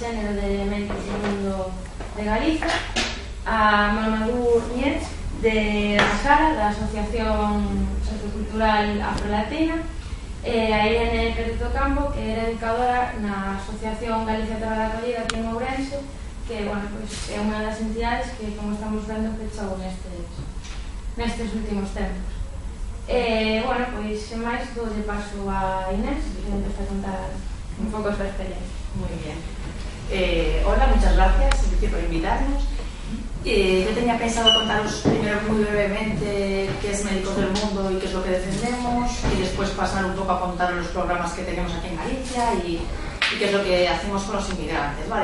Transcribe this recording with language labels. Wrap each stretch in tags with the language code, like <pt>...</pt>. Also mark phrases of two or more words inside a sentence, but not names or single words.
<gl>Xénero de Médicos do Mundo de Galicia, a Mamadou Nietz de Rasara, da Asociación Sociocultural Afrolatina, e a Irene Pérez do Campo, que era educadora na Asociación Galicia Terra da Acollida aquí en Ourense, que, bueno, pois, é unha das entidades que, como estamos vendo, pechou nestes últimos tempos. Bueno, pois, sen máis, doulle paso a Inés, que empeza a contar un pouco a súa experiencia.</gl> <es>Muy bien. Hola, muchas gracias, por invitarnos. Yo tenía pensado contaros primero muy brevemente qué es Médicos del Mundo y qué es lo que defendemos, y después pasar un poco a contar los programas que tenemos aquí en Galicia y qué es lo que hacemos con los inmigrantes, ¿vale?</es>